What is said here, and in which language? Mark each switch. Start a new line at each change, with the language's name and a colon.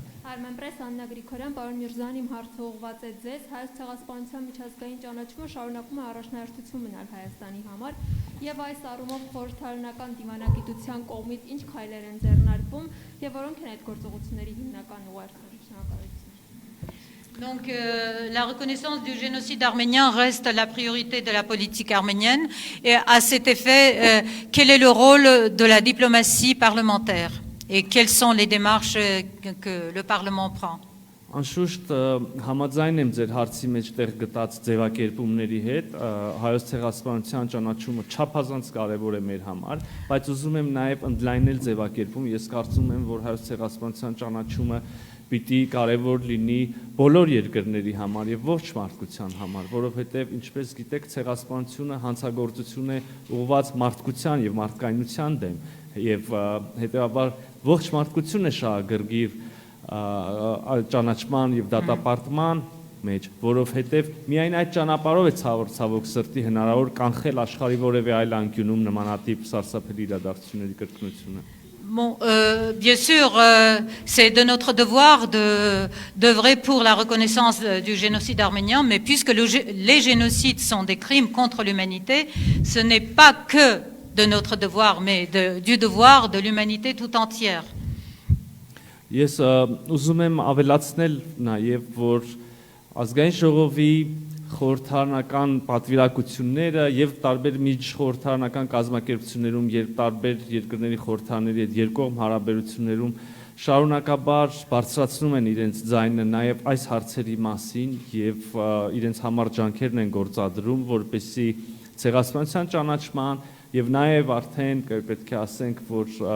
Armenian: Արմենպրես Աննա Գրիգորյան, պարոն Միրզոյան, իմ հարցը ուղղված է ձեզ։ Հայոց ցեղասպանության միջազգային ճանաչումը շարունակում է առաջնահերթություն մնալ Հայաստանի համար, եւ այս առումով խորհրդարանական դիվանագիտության կողմից ինչ քայլեր են ձեռնարկվում եւ որոնք են այդ գործողությունների հիմնական ուղերձները։ Շնորհակալություն։
French: Donc la reconnaissance du génocide arménien reste la priorité de la politique arménienne et à cet effet, quel est le rôle de la diplomatie parlementaire et quelles sont les démarches que le Parlement prend?
Armenian: Անշուշտ համաձայն եմ ձեր հարցի մեջ տեղ գտած ձևակերպումների հետ, հայոց ցեղասպանության ճանաչումը չափազանց կարևոր է մեր համար, բայց ուզում եմ նաև ընդլայնել ձևակերպում, ես կարծում եմ, որ հայոց ցեղասպանության ճանաչումը պիտի կարևոր լինի բոլոր երկրների համար եւ ոչ մարդկության համար, որովհետեւ ինչպես գիտեք, ցեղասպանությունը հանցագործություն է ուղղված մարդկության եւ մարդկայնության դեմ եւ հետեւաբար ողջ մարդկությունը շահագրգիռ ճանաչման եւ դատապարտման մեջ, որովհետև միայն այդ ճանապարհով է ցավոք սրտի հնարավոր կանխել աշխարհի որևէ այլ անկյունում նմանատիպ սարսափելի իրադարձությունների կրկնությունը։
French: Bon, bien sûr, c'est de notre devoir d'œuvrer pour la reconnaissance du génocide arménien, mais puisque les génocides sont des crimes contre l'humanité, ce n'est pas que de notre devoir, mais du devoir de l'humanité tout entière.
Armenian: Ես ուզում եմ ավելացնել նաև, որ ազգային ժողովի խորհրդարանական պատվիրակությունները եւ տարբեր միջխորհրդարանական կազմակերպություններում, երբ տարբեր երկրների խորհրդարանների հետ երկկողմ հարաբերություններում շարունակաբար բարձրացնում են իրենց ձայնը նաև այս հարցերի մասին եւ իրենց համար ջանքերն են գործադրում, որպեսզի ցեղասպանության ճանաչման եւ նաև արդեն պետք է ասենք, որ